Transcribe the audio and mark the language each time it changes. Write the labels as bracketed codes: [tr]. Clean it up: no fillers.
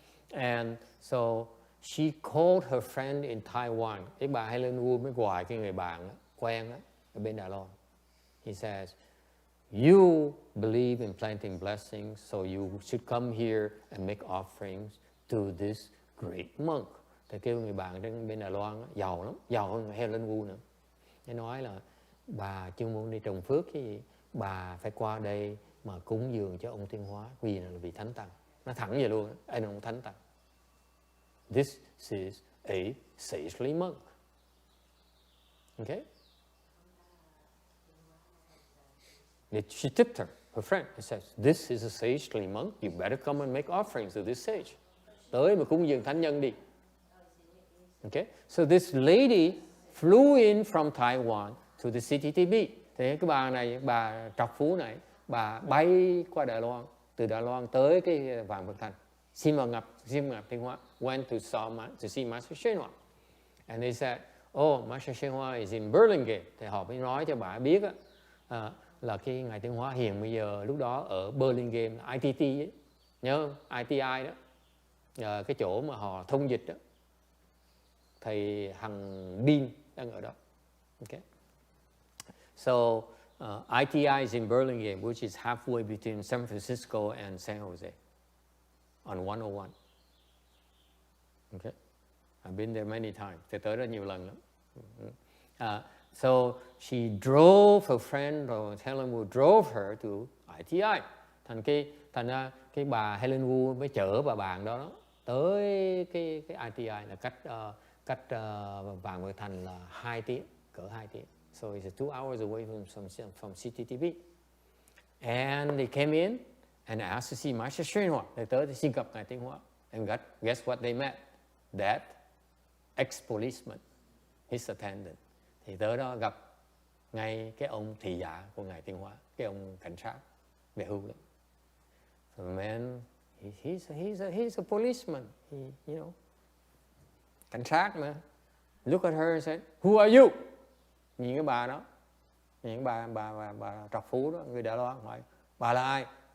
[en] And so she called her friend in Taiwan. [vi] Cái bà Helen Wu mới gọi cái người bạn quen ở bên Đài Loan. [en] He says, you believe in planting blessings, so you should come here and make offerings to this great monk. [vi] Thì kêu người bạn trên bên Đài Loan giàu lắm, giàu hơn Helen Wu nữa. Nó nói là bà chưa muốn đi trồng phước cái gì, bà phải qua đây mà cúng dường cho ông Tiên Hóa, vì là vị thánh tăng. Nó thẳng vậy luôn, anh ông thánh tăng. [en] This is a sagely monk. Okay? She tipped her friend, and says, this is a sagely monk, you better come and make offerings to this sage. [vi] Tới mà cúng dường thánh nhân đi. [en] Okay? So this lady flew in from Taiwan to the CTTB. [vi] Thì cái bà này, bà trọc phú này, bà bay qua Đài Loan, từ Đài Loan tới cái Vạn Vật Thành. Xin gặp Tiên Hóa. [en] Went to see Master Shen Hoa. And they said, oh, Master Shen Hoa is in Burlingame. [vi] Thì họ mới nói cho bà biết là cái Ngài Tiên Hóa hiện bây giờ lúc đó ở Burlingame, ITT ấy. Nhớ không? ITI đó. Cái chỗ mà họ thông dịch đó. Thầy Hằng Bin đang ở đó. Okay. [en] So ITI is in Burlingame, which is halfway between San Francisco and San Jose on 101. Okay. I've been there many times. [vi] Tôi tới đó nhiều lần lắm. [en] So she drove her friend, or Helen Wu drove her to ITI. [vi] Thành ra cái bà Helen Wu mới chở bà bạn đó tới cái ITI là cách Vạn Vật Thành là 2 tiếng, cỡ 2 tiếng. [en] So it's 2 hours away from CTTV. And they came in and asked to see Master Shen Hoa. [vi] They tới xin gặp Ngài Tiên Hóa. [en] And guess what they met? That ex-policeman, his attendant. [vi] Thì tới đó gặp ngay cái ông thị giả của Ngài Tiên Hóa, cái ông cảnh sát về hưu đó. [en] So the man, he's a policeman. He, you know, [vi] cảnh sát mà. [en] Look at her and said, who are you? [vi] Nhìn cái bà đó, nhìn bà trọc phú đó, người Đài Loan hỏi, bà là ai?